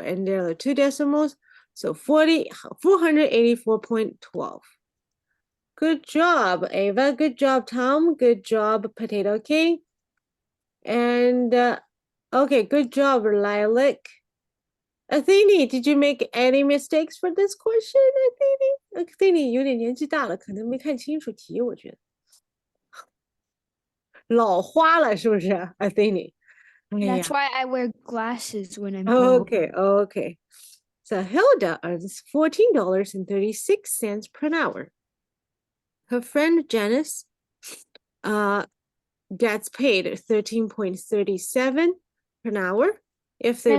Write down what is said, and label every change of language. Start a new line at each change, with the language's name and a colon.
English: And there are 2 decimals. So 484.12. Good job, Ava. Good job, Tom. Good job, Potato King. And okay, good job, Lilac. Athene, did you make any mistakes for this question, Athene?
Chinese: Athene 有点年纪大了，可能没看清楚题，我觉得。老花了，是不是，Athene？哎呀
English: That's why I wear glasses when I'm old. Okay, okay. So Hilda earns $14.36 per hour. Her friend Janice gets paid 13.37 per hour. If they